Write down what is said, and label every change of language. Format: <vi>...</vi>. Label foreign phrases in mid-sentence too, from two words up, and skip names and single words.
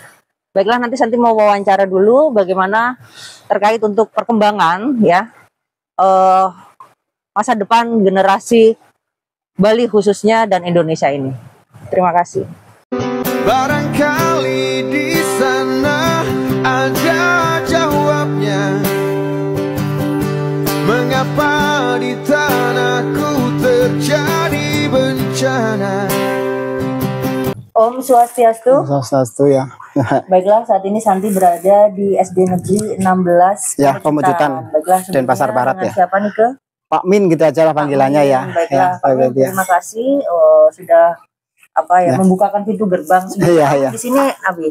<id>Baiklah, nanti Santi mau wawancara dulu bagaimana terkait untuk perkembangan ya masa depan generasi Bali khususnya dan Indonesia ini. Terima kasih. Barangkali di sana ada jawabnya, mengapa di tanahku terjadi bencana.</id> <ban>Om Swastiastu.</ban> <id>Swastiastu ya. Baiklah, saat ini Santi berada di SD Negeri 16 ya, Pemecutan. Baiklah, dan Pasar Barat ya. Siapa nih ke? Pak Min gitu aja lah panggilannya ya. Baiklah, ya, Pak Min, terima kasih sudah membukakan pintu gerbang. Iya. Di sini Abi.</id>